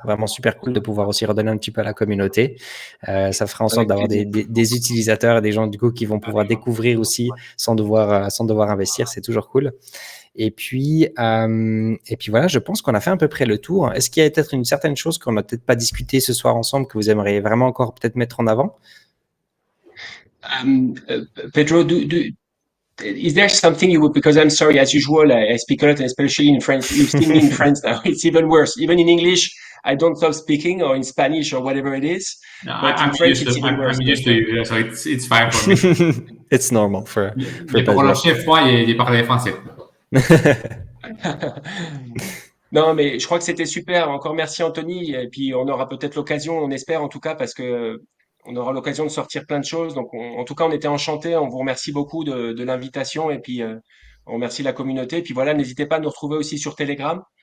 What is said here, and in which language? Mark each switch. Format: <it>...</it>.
<fr>Vraiment super cool de pouvoir aussi redonner un petit peu à la communauté. Ça fera en sorte d'avoir des utilisateurs et des gens du coup qui vont pouvoir découvrir aussi sans devoir investir. C'est toujours cool. Et puis voilà, je pense qu'on a fait à peu près le tour. Est-ce qu'il y a peut-être une certaine chose qu'on n'a peut-être pas discuté ce soir ensemble que vous aimeriez vraiment encore peut-être mettre en avant?</fr> <en>Pedro, is there something you would, because I'm sorry, as usual, I speak a lot, and especially in French. You've seen me in French now. It's even worse. Even in English, I don't stop speaking, or in Spanish, or whatever it is. No, But in French, it's even worse. I'm used to it, so it's fine for me. It's normal for</en> <fr>Mais pour le chef, moi, il parlait français. Non, mais je crois que c'était super. Encore merci Anthony. Et puis on aura peut-être l'occasion, on espère en tout cas, parce que on aura l'occasion de sortir plein de choses. Donc en tout cas, on était enchantés. On vous remercie beaucoup de l'invitation et puis on remercie la communauté. Et puis voilà, n'hésitez pas à nous retrouver aussi sur Telegram.</fr>